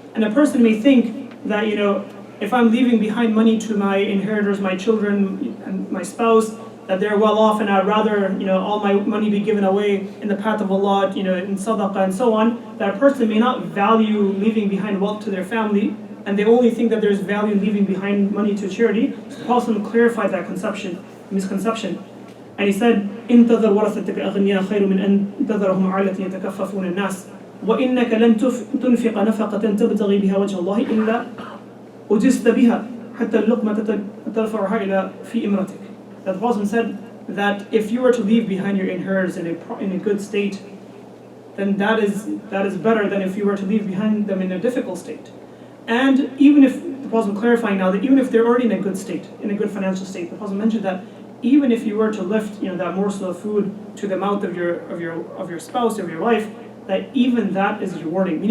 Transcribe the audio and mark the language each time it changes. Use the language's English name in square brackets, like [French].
[English] And a person may think that, if I'm leaving behind money to my inheritors, my children and my spouse, that they're well off, and I'd rather, all my money be given away in the path of Allah, in sadaqah and so on, that a person may not value leaving behind wealth to their family, and they only think that there's value in leaving behind money to charity. So the Prophet clarified that misconception. And he said, [Arabic] انتظر ورثتك أغنياء خير من أن تذرهم عالة يتكففون الناس وإنك لن تنفق نفقة تبتغي بها وجه الله إلا أجزت بها حتى اللقمة ترفعها إلى في إمرتك. [English] That the Prophet said that if you were to leave behind your inheritors in a good state, then that is better than if you were to leave behind them in a difficult state. And even if, the Prophet clarifying now, that even if they're already in a good state, in a good financial state, the Prophet mentioned that even if you were to lift that morsel of food to the mouth of your spouse, of your wife, that even that is rewarding.